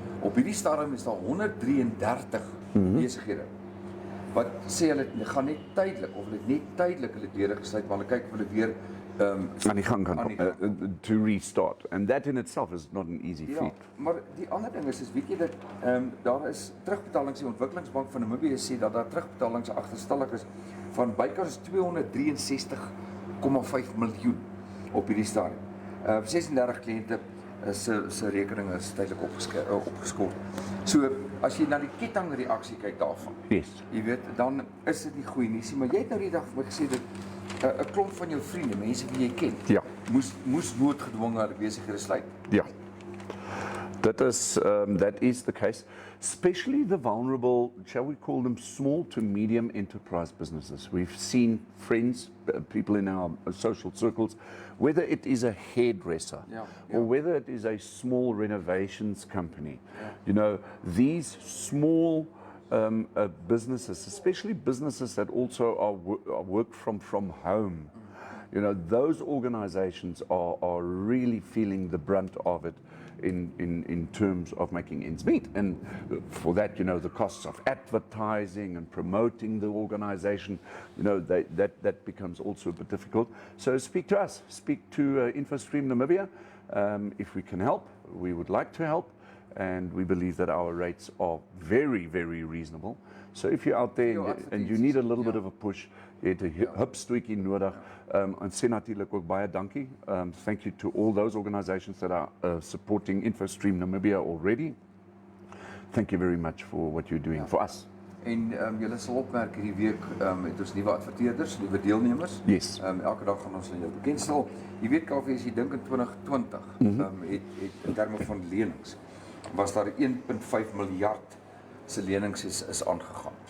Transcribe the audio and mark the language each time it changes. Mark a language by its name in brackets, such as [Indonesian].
[Afrikaans] Op hierdie stadium is daar 133 besighede wat sê hulle gaan net tydelik of hulle het net tydelik hulle deure gesluit, maar hulle kyk of hulle weer aan die gang kan [English] to restart, and that in itself is not an easy [Afrikaans] Ja, [English] feat. [Afrikaans] maar die ander ding is weet jy dat daar is terugbetalings, die Ontwikkelingsbank van Namibië sê dat daar terugbetalings agterstallig is van bykans 263,5 miljoen op hierdie stadium. 36 kliënte se rekeninge is tydelik opgeskort. So as jy na die kettingreaksie kyk daarvan, [English] Yes. [Afrikaans] jy weet, dan is dit nie goeie nuus nie, maar jy het nou die dag vir my gesê dat 'n klomp van jou vriende, mense wie jy ken, Ja. moes noodgedwonge hulle besighede sluit. [English] Yeah. That is the case, especially the vulnerable, shall we call them small to medium enterprise businesses. We've seen friends, people in our social circles, whether it is a hairdresser or whether it is a small renovations company. You know, these small businesses, especially businesses that also are work from home, you know, those organizations are really feeling the brunt of it in terms of making ends meet. And for that, you know, the costs of advertising and promoting the organization, you know, that becomes also a bit difficult. So speak to us, speak to InfoStream Namibia. If we can help, we would like to help. And we believe that our rates are very, very reasonable. So if you're out there and you need a little bit of a push, [Afrikaans] jy het 'n hupstootjie nodig. En sê natuurlik ook baie dankie. [English] Thank you to all those organizations that are supporting InfoStream Namibia already. Thank you very much for what you're doing for us. [Afrikaans] En julle sal opmerk hierdie week het ons nuwe adverteerders, nuwe deelnemers. [English] Yes. [Afrikaans] Elke dag gaan ons aan jou bekendstel. Jy weet Kaufeee, as jy dink in 2020 het in terme van lenings was daar 1.5 miljard se lenings is aangegaan.